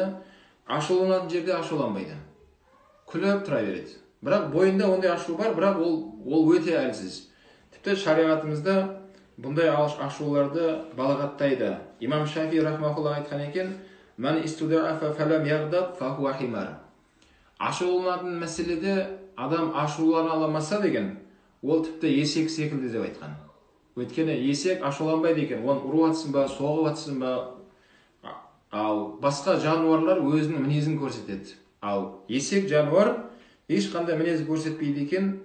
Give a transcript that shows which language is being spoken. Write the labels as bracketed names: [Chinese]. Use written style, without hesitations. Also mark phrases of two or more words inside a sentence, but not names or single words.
[Kazakh] Ашуланатын жерде ашуланбайды. Күліп тұра береді. Бірақ бойында ондай ашу бар, бірақ ол өте әлсіз. Тіпті шариғатымызда бұндай ашуларды балағаттайды. Имам Шафи рахмахуллах айтқан екен, [Arabic] «من استغضب فلم يغضب فهو حمار». [Kazakh] Ашуланатын мәселеде адам ашулана аламаса деген, ол тіпті есек секілді деп айтқан. Өйткені есек ашуланбайды екен, оны ұрып атсын ба, соғып атсын ба, ал басқа жануарлар өзінің мінезін көрсетеді. Ал есек жануар ешқандай мінез көрсетпейді екен.